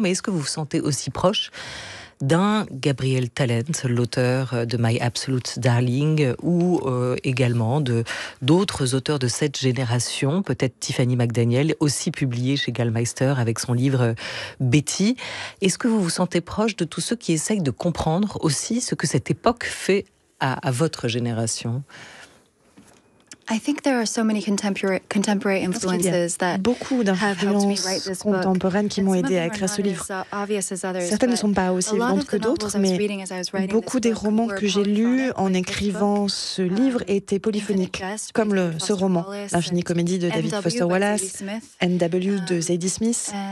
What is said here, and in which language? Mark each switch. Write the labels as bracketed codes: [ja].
[fr] Mais est-ce que vous vous sentez aussi proche d'un Gabriel Tallent, l'auteur de My Absolute Darling, ou également d'autres auteurs de cette génération, peut-être Tiffany McDaniel, aussi publié chez Gallmeister avec son livre Betty. Est-ce que vous vous sentez proche de tous ceux qui essayent de comprendre aussi ce que cette époque fait à votre génération? [en] I think there are so many contemporary influences that [fr] beaucoup d'influences contemporaines qui m'ont aidé à écrire ce livre. Certaines ne sont pas aussi évidentes que d'autres, mais beaucoup des romans que j'ai lus en écrivant ce livre étaient polyphoniques, comme ce roman, L'Infinie Comédie de David Foster Wallace, N.W. de Zadie Smith.